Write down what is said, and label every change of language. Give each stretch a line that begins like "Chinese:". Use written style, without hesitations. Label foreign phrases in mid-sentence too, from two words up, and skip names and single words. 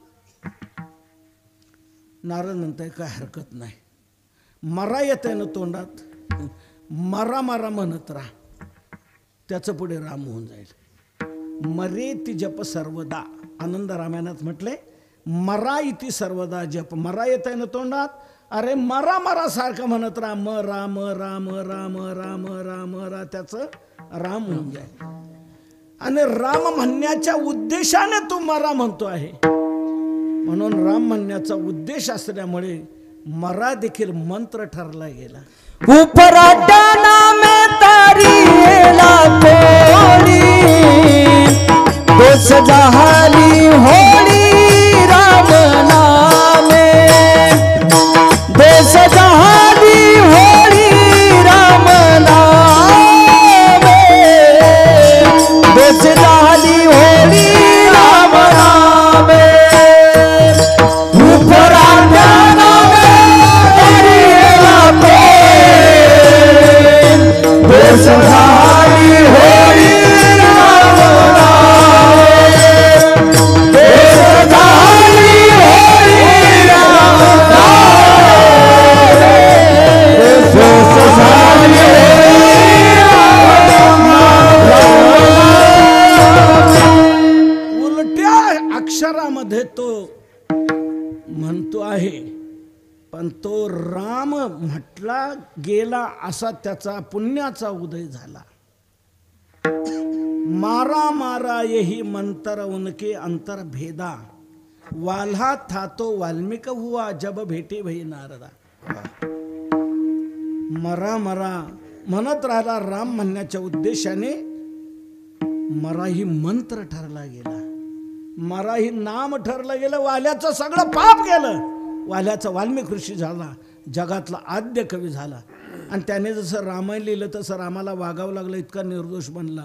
Marathi: नारद म्हणताय काय हरकत नाही, मरा येत आहे ना तोंडात, मारा मारा म्हणत राहा, त्याचं पुढे राम होऊन जाईल.
Sanskrit: मरे ती जप सर्वदा,
Marathi: आनंद रामायणात म्हटले
Sanskrit: मरा इति सर्वदा जप.
Marathi: मरा येत आहे ना तोंडात, अरे मरा मरा सारखं म्हणत राम राम राम राम राम राम रा, त्याचं राम होऊन जाईल. आणि राम म्हणण्याच्या उद्देशाने तू मरा म्हणतो आहे, म्हणून राम म्हणण्याचा उद्देश असल्यामुळे मरा देखील मंत्र ठरला गेला. उपराटा नामे तारी कोणी दोष जहाली होणी राम नामे, दोष जहाली होणी राम नामे, दोष जहाली होणी राम नामे. उपराटा नामे तारी दोष जहाली होणी राम नामे, दोष जहाली होणी राम नामे, दोष जहाली उलट्या अक्षरामध्ये तो म्हणतो आहे, पण तो राम म्हटला गेला असा त्याचा पुण्याचा उदय झाला.
Hindi: मारा मारा यही मंत्र उनके अंतर भेदा, वाल्हा था तो वाल्मिक हुआ जब भेटे भई नारदा.
Marathi: मरा मरा म्हणत राहिला राम म्हणण्याच्या उद्देशाने. मरा ही मंत्र ठरला गेला, मरा ही नाम ठरलं गेलं. वाल्याचं सगळं पाप गेलं. वाल्याचा वाल्मिक ऋषी झाला, जगातला आद्य कवी झाला. आणि त्याने जसं रामायण लिहिलं तसं रामाला वागावं लागलं, इतका निर्दोष बनला.